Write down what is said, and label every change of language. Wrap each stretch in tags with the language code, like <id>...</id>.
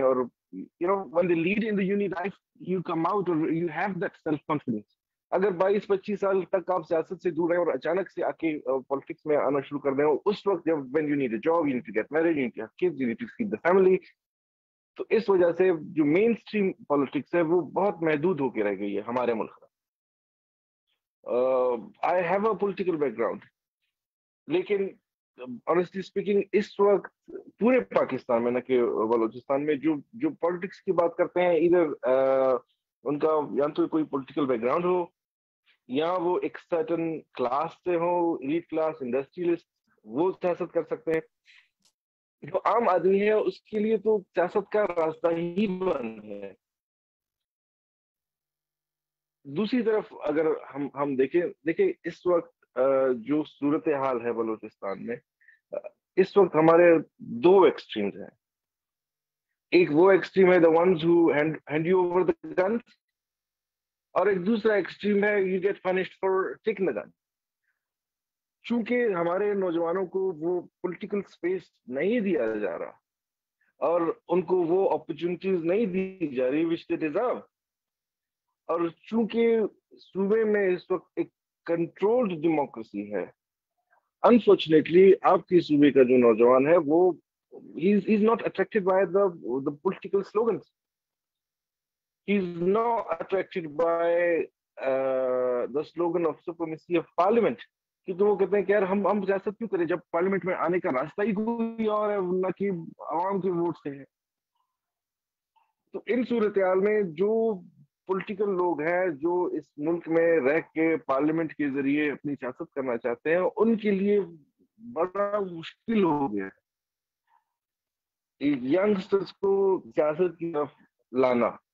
<ur>اور</ur> <en>when they lead in the uni life, you come out or you have that self confidence.</en> <ur>اگر 22-25 سال تک آپ سیاست سے دور رہے اور اچانک سے آ کے پالیٹکس میں آنا شروع کر دیں, اس وقت جب</ur> <en>when you need a job, you need to get married, you need to have kids, you need to feed the family,</en> <ur>تو اس وجہ سے جو مین اسٹریم پالیٹکس ہے وہ بہت محدود ہو کے رہ گئی ہے ہمارے ملک میں.</ur> <en>I have a political background,</en> <ur>لیکن</ur> <en>honestly speaking</en> <ur>اس وقت پورے پاکستان میں نہ کہ بلوچستان میں جو پالیٹکس کی بات کرتے ہیں, ادھر ان کا یا تو کوئی پولیٹیکل بیک گراؤنڈ ہو یا وہ ایک سرٹن کلاس سے ہو, ایلیٹ کلاس, انڈسٹریلسٹ, وہ سیاست کر سکتے ہیں. جو عام آدمی ہے اس کے لیے تو سیاست کا راستہ ہی بند ہے. دوسری طرف اگر ہم دیکھیں اس وقت جو صورتحال ہے بلوچستان میں, اس وقت ہمارے دو ایکسٹریمز ہیں. ایک وہ ایکسٹریم ہے</ur> <en>the ones who hand you over the guns,</en> <ur>اور ایک دوسرا ایکسٹریم ہے</ur> <en>you get punished for taking the gun.</en> <ur>چونکہ ہمارے نوجوانوں کو وہ پولیٹیکل سپیس نہیں دیا جا رہا اور ان کو وہ اپرچونٹیز نہیں دی جا رہی</ur> <en>which they deserve,</en> <ur>اور چونکہ صوبے میں اس وقت ایک کنٹرولڈ ڈیموکریسی ہے, انفارچونیٹلی آپ کے صوبے کا جو نوجوان ہے وہ</ur> <en>he's not attracted by the political slogans. He's not attracted by the slogan of supremacy of parliament.</en> <ur>کیونکہ وہ کہتے ہیں کہ یار ہم سیاست کیوں کریں جب پارلیمنٹ میں آنے کا راستہ ہی کوئی اور ہے نہ کہ عوام کے ووٹ سے ہے. تو ان صورتحال میں جو پولیٹیکل لوگ ہیں جو اس ملک میں رہ کے پارلیمنٹ کے ذریعے اپنی سیاست کرنا چاہتے ہیں, ان کے لیے بڑا مشکل ہو گیا یگسٹرز کو سیاست کی طرف لانا.</ur>